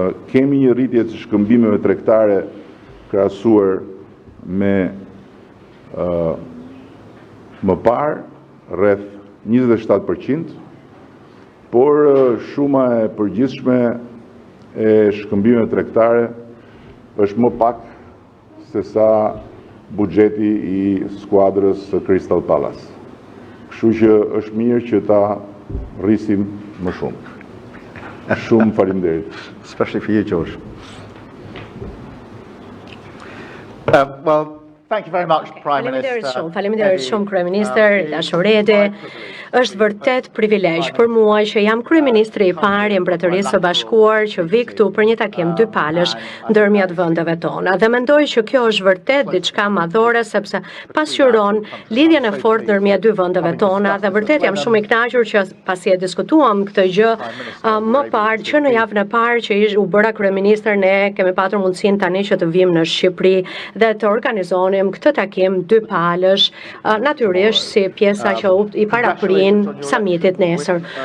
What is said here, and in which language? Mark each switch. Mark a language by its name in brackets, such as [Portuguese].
[Albanian] Kemi një rritje të shkëmbimeve tregtare krahasuar me më parë rreth 27%, por shuma e përgjithshme e shkëmbimeve tregtare është më pak se sa buxheti i skuadrës së Crystal Palace. Kështu që është mirë që ta rrisim më shumë. Shumë faleminderit. [English] Especially for you, George. Well, thank you very much, Prime Minister. [Albanian] Faleminderit shumë, Kryeministër Dashureti. Është vërtet privilegj për mua që jam kryeministri i parë i Mbretërisë së Bashkuar që vi këtu për një takim dypalësh ndërmjet vendeve tona. Dhe mendoj që kjo është vërtet diçka madhore sepse pasqyron lidhjen e fortë ndërmjet dy vendeve tona dhe vërtet jam shumë i kënaqur që pasi e diskutuam këtë gjë më parë që në javën e parë që u bëra kryeministër ne kemi patur mundësinë tani që të vim në Shqipëri dhe të organizonim këtë takim dypalësh, natyrisht si pjesa që i paraprin samitit nesër.